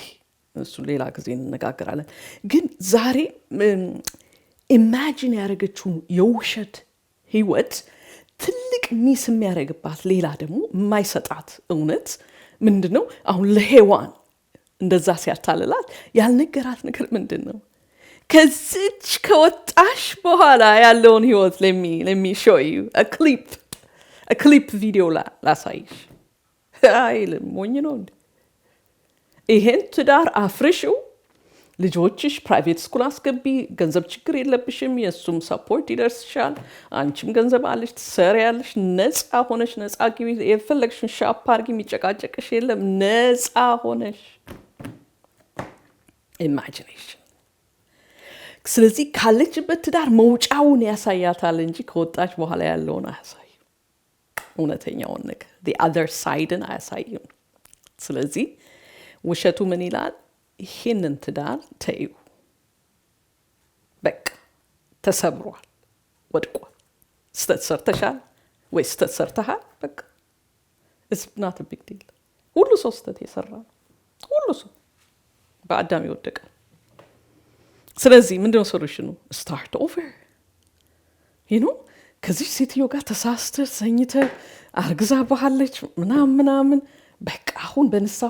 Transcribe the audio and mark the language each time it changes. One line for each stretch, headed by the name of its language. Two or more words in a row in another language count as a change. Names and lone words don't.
Amharic: እሱ ሌላ ጊዜ እንነጋገራለን። ግን ዛሬ ኢማጂን ያደረገችውን የውሸት ህይወት ትልቅ ሚስ የሚያደርግባት ሌላ ደግሞ የማይሰጣት እውነት ምንድን ነው? አሁን ለሔዋን እንደዛ ሲያታልላት ያልነገራት ነገር ምንድን ነው? ከዚች ከወጣሽ በኋላ ያለውን ህይወት ለሚ
English: show you a clip
Amharic: ቪዲዮ ላሳይሽ አይልም። ሞኝ ነው እንዴ? ይሄን ትዳር አፍርሽው፣ ልጆችሽ ፕራይቬት ስኩል አስገቢ፣ ገንዘብ ችግር የለብሽም፣ የእሱም ሰፖርት ይደርስሻል፣ አንቺም ገንዘብ አለሽ፣ ትሰሪያለሽ፣ ነፃ ሆነሽ ነፃ ግቢ፣ የፈለግሽን ሻፕ አድርጊ፣ የሚጨቃጨቅሽ የለም፣ ነፃ ሆነሽ ኢማጂኔሽን። ስለዚህ ካለችበት ትዳር መውጫውን ያሳያታል እንጂ ከወጣች በኋላ ያለውን አያሳይም። እውነተኛውን ነገር
English: the other side
Amharic: ን አያሳይም። ስለዚህ ውሸቱ ምን ይላል? ይህንን ትዳር ተዩ፣ በቃ ተሰብሯል፣ ወድቋል። ስተት ሰርተሻል ወይ ስተት ሰርተሃል፣ በቃ
English: it's not a big deal።
Amharic: ሁሉ ሰው ስተት የሰራ ነው፣ ሁሉ ሰው በአዳም ይወደቀ። ስለዚህ ምንድነው ሶሉሽኑ?
English: start over
Amharic: ከዚህ ሴትዮ ጋር ተሳስተ ሰኝተ አርግዛ ባለች ምናምን በቃ አሁን በንስሐ